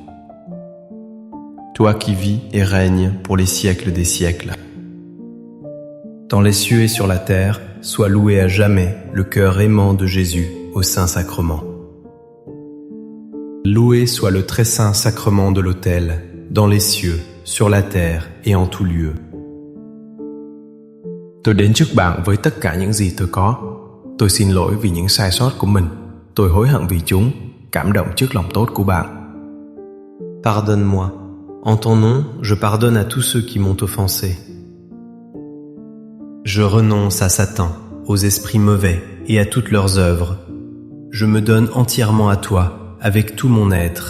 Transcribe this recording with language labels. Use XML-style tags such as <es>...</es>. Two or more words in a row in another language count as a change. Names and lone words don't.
<fr>Toi qui vis et règnes pour les siècles des siècles. Dans les cieux et sur la terre, soit loué à jamais le cœur aimant de Jésus au Saint-Sacrement. Loué soit le très saint sacrement de l'autel, dans les cieux, sur la terre et en tout lieu.</fr> <vi>Tôi đến trước bạn với tất cả những gì tôi có. Tôi xin lỗi vì những sai sót của mình. Tôi hối hận vì chúng, cảm động trước lòng tốt của bạn.</vi> <fr>Pardonne-moi. En ton nom, je pardonne à tous ceux qui m'ont offensé. Je renonce à Satan, aux esprits mauvais et à toutes leurs œuvres. Je me donne entièrement à toi, avec tout mon être.</fr>